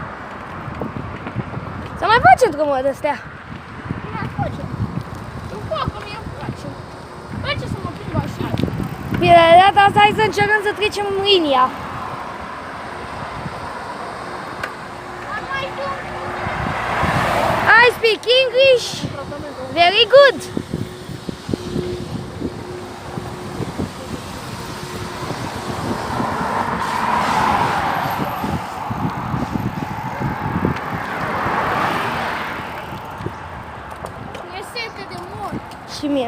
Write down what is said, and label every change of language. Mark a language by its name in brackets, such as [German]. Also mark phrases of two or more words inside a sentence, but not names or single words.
[Romanian] Să mai facem drumuri de-astea. Mai facem. Îmi fac, că mie îmi place. Place să mă plimb așa. Bine, de data asta hai să încercăm să trecem linia. Dar mai tu. [English] I speak English. Very good. [Romanian] Mi-e sete de mor. Și mie.